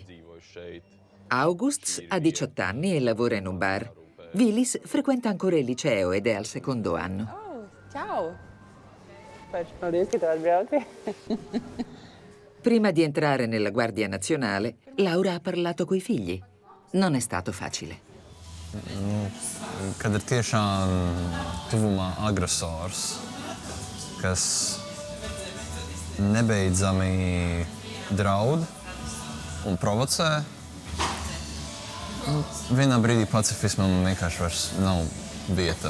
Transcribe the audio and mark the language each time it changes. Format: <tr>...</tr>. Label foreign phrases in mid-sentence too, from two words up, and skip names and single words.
<it>August ha 18 anni e lavora in un bar. Vilis frequenta ancora il liceo ed è al 2º anno. Ciao!</it> <lv>Paldies, ka tu atbrauci.</lv> <it>Prima di entrare nella Guardia Nazionale, Laura ha parlato coi figli. Non è stato facile.</it> <lv>Kad ir tiešām tuvumā agresors, kas nebeidzami draud un provocē, vienā brīdī pacifismam vienkārši vairs nav vieta.</lv>